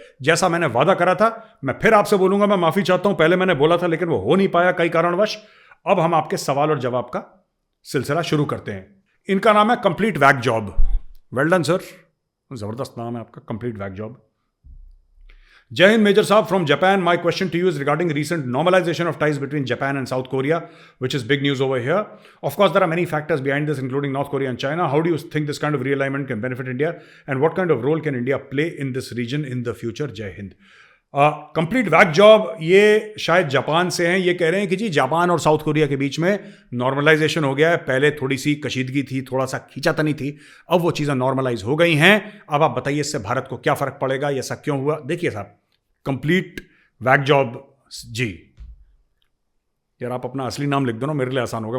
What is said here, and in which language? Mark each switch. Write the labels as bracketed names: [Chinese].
[Hindi] जैसा मैंने वादा करा था, मैं फिर आपसे बोलूंगा, मैं माफी चाहता हूं, पहले मैंने बोला था लेकिन वो हो नहीं पाया कई कारणवश। अब हम आपके सवाल और जवाब का सिलसिला शुरू करते हैं। इनका नाम है complete वैक job. [English] well done sir, [Hindi] जबरदस्त नाम है आपका, कंप्लीट वैक जॉब। जय हिंद मेजर साहब from Japan. [English] My question to you is regarding recent normalization of ties between Japan and South Korea, which is big news over here. Of course, there are many factors behind this, including North Korea and China. How do you think this kind of realignment can benefit India, and what kind of role can India play in this region in the future? [Hindi] जय Hind. Complete वैक job, ये शायद Japan से हैं। ये कह रहे हैं कि जी जापान और साउथ कोरिया के बीच में नॉर्मलाइजेशन हो गया है। पहले थोड़ी सी कशीदगी थी, थोड़ा सा खींचातनी थी, अब वो चीज़ें नॉर्मलाइज हो गई हैं। अब आप बताइए इससे भारत को क्या फ़र्क पड़ेगा, ये ऐसा क्यों हुआ? देखिए साहब, कंप्लीट वैक जॉब जी, यार आप अपना असली नाम लिख दो ना, मेरे लिए आसान होगा।